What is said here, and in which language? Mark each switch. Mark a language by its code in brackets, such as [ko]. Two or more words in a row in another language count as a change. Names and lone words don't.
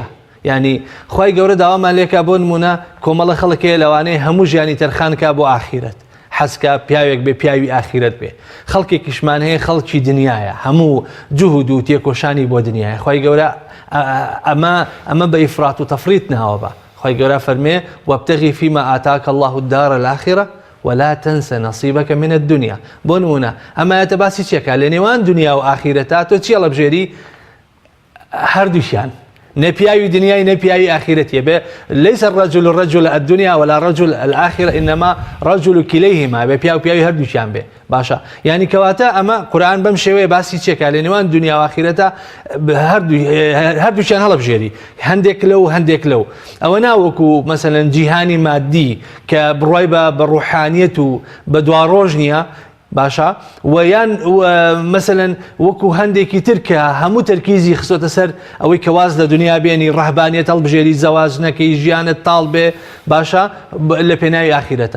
[ckb] یعنی خوای گەورە داوامان لێکا بۆ نمونە کۆمەڵە خەڵکێ لەوانەیە هەموو ژیانی تەرخانکە بۆ ئاخیرەت حەزکە پیاوێک بێ پیاوی ئاخیرەت بێ خەڵکێکیشمان هەیە خەڵکی دنیایە هەموو جوهود و تێکۆشانی بۆ دنیایە. خوای گەورە ئەمە بە ئیفرات و تەفریط ناوە بە خوای گەورە فەرمێ [ar] وابتغی فیما ئاتاکە الله الدار الآخرة ولا تنسى نصيبك من الدنيا. [ckb] بۆ نمونە ئەمایەتە باسی چێکە لە نێوان دنیا و ئاخیرەتە تۆ چی هەڵبژێری؟ هەردووشیان نە پیاوی دنیای نە پیاوی ئاخیرەتیە بێ [ar] ليس الرجل الرجل الدنيا ولا رجل الآخرة إنما رجل كليهما [ckb] بێ پیاوی هەردووشیان بێ. باشە یعنی کەواتە ئەمە قورئان بەم شێوەیە باسی چێکە لە نێوان دنیا و ئاخیرەتە هەردووشیان هەڵبژێری هەندێک لەو ئەوە ناوەکو مەسەلەن جیهانی مادی کە بڕوای بە ڕوحانیەت و بە دواڕۆژ نییە باشە ویان مەسەلەن وەکو هەندێکی تر کە هەموو تەرکیزی خستۆتە سەر ئەوەی کە واز لە دنیا بێنی ڕەهبانیەت هەڵبژێری زەواج نەکەی ژیانت تاڵ بێ باشە لە پێناوی ئاخیرەتە.